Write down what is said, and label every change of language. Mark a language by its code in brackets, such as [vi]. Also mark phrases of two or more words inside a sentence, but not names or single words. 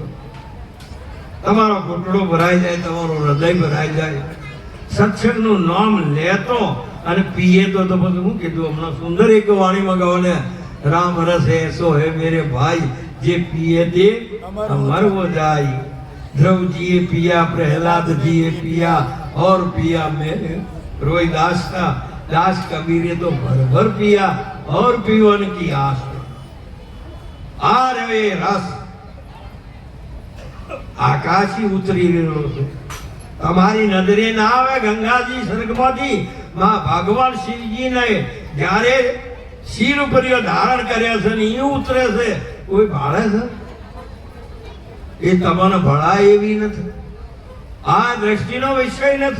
[gu] તમારો ઘૂંટડો ભરાઈ જાય, તમારું હૃદય ભરાઈ જાય સત્સંગનું નામ લેતો અને પીએ તો બધું હું કીધું હમણાં સુંદર એક વાણીમાં ગાઓ ને, [hi] राम रस ऐसो है मेरे भाई [gu] જે પીએ તે અમર હો જાય. [hi] ध्रुव जी पिया, प्रहलाद जी पिया और पिया मेरे रोहिदास का दास कबीर तो भर भर पिया और पीवन की आस. आ रहे रस [gu] આકાશી ઉતરી રહ્યો છે. તમારી નજરે ના આવે ગંગાજી સ્વર્ગમાંથી માં ભગવાન શિવજીને જ્યારે શિર ઉપર ધારણ કર્યા છે ને એ ઉતરે છે, કોઈ ભાળે છે? એ તમને ભળાય એવી નથી. આ દ્રષ્ટિનો વિષય નથી.